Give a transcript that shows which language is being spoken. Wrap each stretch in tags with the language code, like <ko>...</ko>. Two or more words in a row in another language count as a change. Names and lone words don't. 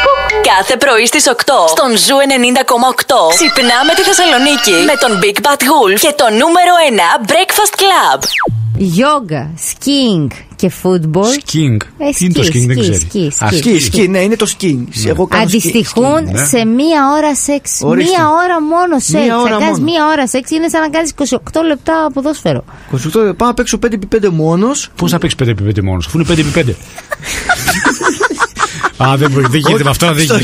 <el>Κάθε πρωί στις 8 στον Ζου 90,8 ξυπνάμε τη Θεσσαλονίκη με τον Big Bad Wolf και το νούμερο 1 Breakfast Club. Yoga, skiing και football. Skiing. Τι είναι το skiing, δεν ξέρω. Ski, ναι, είναι το skiing. Αντιστοιχούν σε μία ώρα σεξ. Ορίστε. Μία ώρα μόνο σεξ. Μία ώρα Αν κάνεις μόνο. μία ώρα σεξ είναι σαν να κάνεις 28 λεπτά ποδόσφαιρο. 28, πάω να παίξω 5x5 μόνος. Πώς θα παίξει 5x5 μόνος, αφού είναι 5x5. Α, δεν γίνεται με αυτό, δεν γίνεται.</el>